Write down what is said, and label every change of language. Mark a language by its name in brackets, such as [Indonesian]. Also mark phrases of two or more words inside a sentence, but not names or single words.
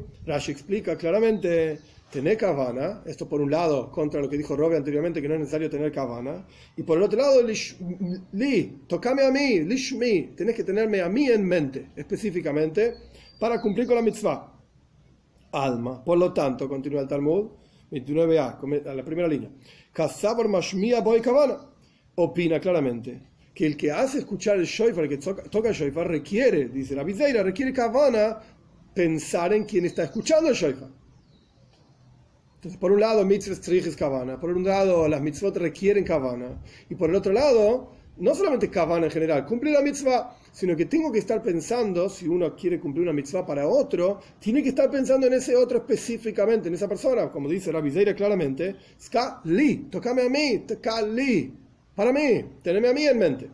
[Spanish] Rashi explica claramente. Tener kavana, esto por un lado contra lo que dijo Rove anteriormente, que no es necesario tener kavana, y por el otro lado, tocame a mí, lishmi, tenés que tenerme a mí en mente, específicamente, para cumplir con la mitzvah. Alma, por lo tanto, continúa el Talmud, 29a, a la primera línea, [Aramaic] קסבר משמיע בעי כוונה, [Spanish] opina claramente que el que hace escuchar el shofar, el que toca el shofar, requiere, dice la Bizeira, requiere kavana, pensar en quien está escuchando el shofar. Entonces, por un lado, [Hebrew] מצוות צריכות כוונה, [Spanish] por un lado, las mitzvot requieren kavana, y por el otro lado, no solamente kavana en general, cumplir la mitzvah, sino que tengo que estar pensando, si uno quiere cumplir una mitzvah para otro, tiene que estar pensando en ese otro específicamente, en esa persona, como dice Rabbi Zeira claramente, [Aramaic] תקע לי, [Spanish] tocame a mí, [Aramaic] תקע לי, [Spanish] para mí, teneme a mí en mente.